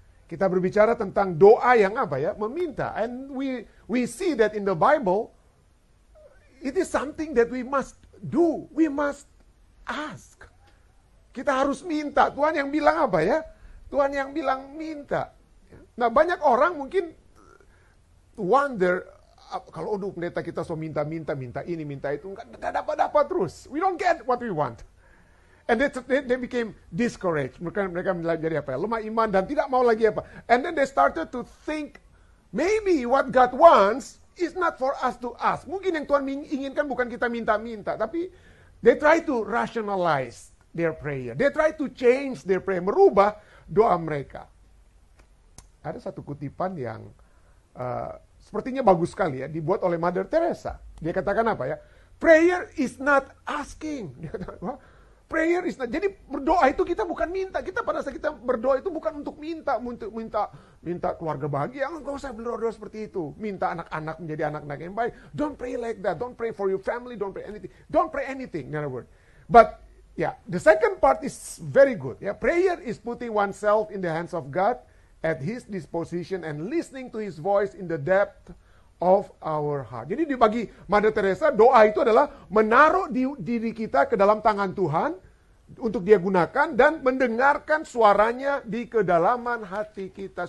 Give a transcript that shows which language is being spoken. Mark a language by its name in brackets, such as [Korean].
[Indonesian] Kita berbicara tentang doa yang apa ya? Meminta. [English] And we see that in the Bible it is something that we must do. We must ask. [Indonesian] Kita harus minta. Tuhan yang bilang apa ya? Tuhan yang bilang minta. Nah, banyak orang mungkin wonder, kalau pendeta kita so minta ini, minta itu, nggak dapat terus. [English] We don't get what we want. And they became discouraged. [Indonesian] Mereka jadi apa ya? Lemah iman dan tidak mau lagi apa. [English] And then they started to think, maybe what God wants is not for us to ask. [Indonesian] Mungkin yang Tuhan inginkan bukan kita minta-minta, tapi [English] they try to rationalize their prayer. They try to change their prayer, [Indonesian] merubah doa mereka. Ada satu kutipan yang sepertinya bagus sekali ya, dibuat oleh Mother Teresa. Dia katakan apa ya? [English] Prayer is not asking. [Indonesian] Dia katakan, [English] prayer is not. [Indonesian] Jadi berdoa itu kita bukan minta. Kita pada saat kita berdoa itu bukan untuk minta keluarga bahagia. Enggak usah berdoa seperti itu. Minta anak-anak menjadi anak-anak yang baik. [English] Don't pray like that. Don't pray for your family. Don't pray anything. Don't pray anything. In other words. But the second part is very good. Prayer is putting oneself in the hands of God at His disposition and listening to His voice in the depth of our heart. [Indonesian] Jadi bagi Mother Teresa, doa itu adalah menaruh diri kita ke dalam tangan Tuhan untuk Dia gunakan dan mendengarkan suaranya di kedalaman hati kita.